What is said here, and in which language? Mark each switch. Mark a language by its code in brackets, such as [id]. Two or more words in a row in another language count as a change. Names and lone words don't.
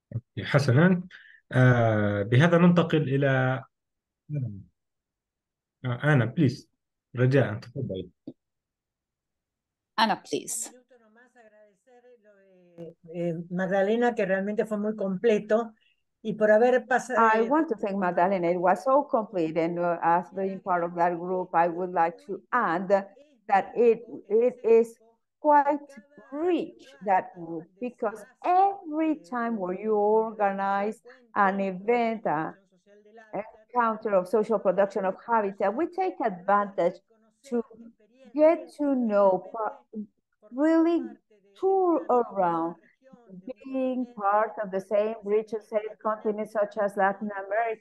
[ar] حسنا. بهذا ننتقل إلى [en] Anna please, [ar] رجاء تفضل. [en] Anna, please. [es] Magdalena, que realmente fue muy completo, y por haber pasado. [en] I want to thank Magdalena. It was so complete, and as being part of that group, I would like to add that it is quite rich, that group, because every time where you organize an event, an encounter of social production of habitat, we take advantage to get to know, really tour around, being part of the same rich and safe continent such as Latin America.